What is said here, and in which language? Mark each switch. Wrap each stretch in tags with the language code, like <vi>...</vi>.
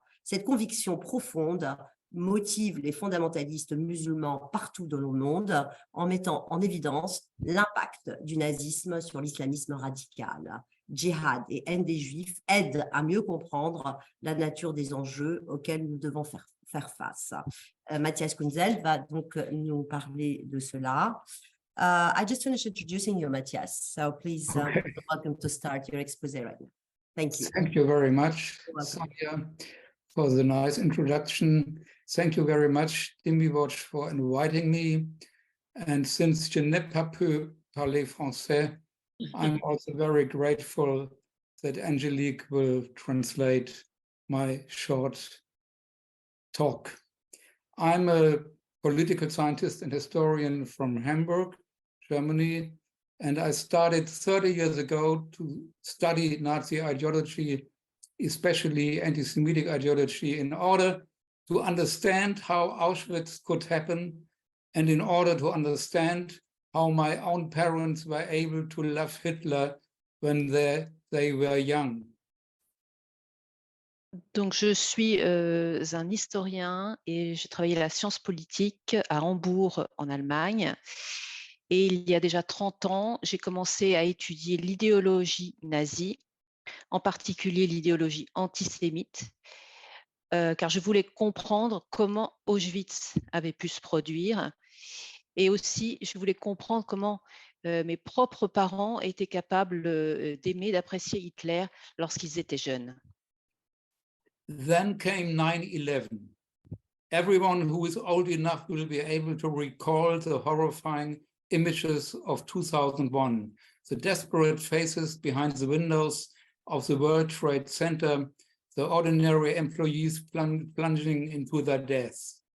<fr>Cette conviction profonde motive les fondamentalistes musulmans partout dans le monde en mettant en évidence l'impact du nazisme sur l'islamisme radical. Djihad et haine des Juifs aident à mieux comprendre la nature des enjeux auxquels nous devons faire face. Matthias Kunzel va donc nous parler de cela.</fr> <en>I just finished introducing you, Matthias, so please Okay. welcome to start your exposé right now. Thank you. Thank you very much, Sonia, for the nice introduction. Thank you very much, Demiwatch, for inviting me. And since</en> <fr>je n'ai pas pu parler français,</fr> <en>I'm also very grateful that Angelique will translate my short talk. I'm a political scientist and historian from Hamburg, Germany, and I started 30 years ago to study Nazi ideology, especially anti-Semitic ideology, in order to understand how Auschwitz could happen and in order to understand how my own parents were able to love Hitler when they were young.</en> <fr>Donc, je suis un historien et j'ai travaillé la science politique à Hambourg, en Allemagne. Et il y a déjà 30 ans, j'ai commencé à étudier l'idéologie nazie, en particulier l'idéologie antisémite, car je voulais comprendre comment Auschwitz avait pu se produire. Et aussi, je voulais comprendre comment mes propres parents étaient capables d'aimer, d'apprécier Hitler lorsqu'ils étaient jeunes.</fr> <en>Then came 9/11. Everyone who is old enough will be able to recall the horrifying images of 2001, the desperate faces behind the windows of the World Trade Center, the ordinary employees plunging into their deaths.</en>